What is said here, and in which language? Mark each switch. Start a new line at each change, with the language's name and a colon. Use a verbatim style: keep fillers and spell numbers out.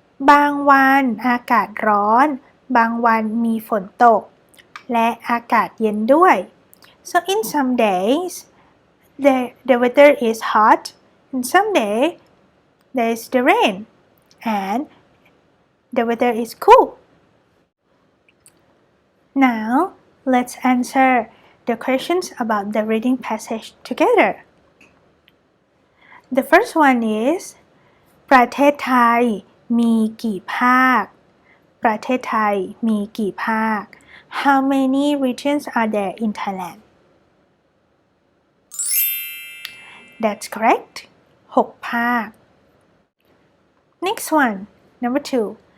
Thai: บางวันอากาศร้อน บางวันมีฝนตก และอากาศเย็นด้วย
English: So in some days, the the weather is hot, and some day there is the rain, and the weather is cool. Now, let's answer the questions about the reading passage together. The first one is
Thai: ประเทศไทยมีกี่ภาค ประเทศไทยมีกี่ภาค
English: How many regions are there in Thailand? That's correct.
Thai: หกภาค
English: Next one, number two.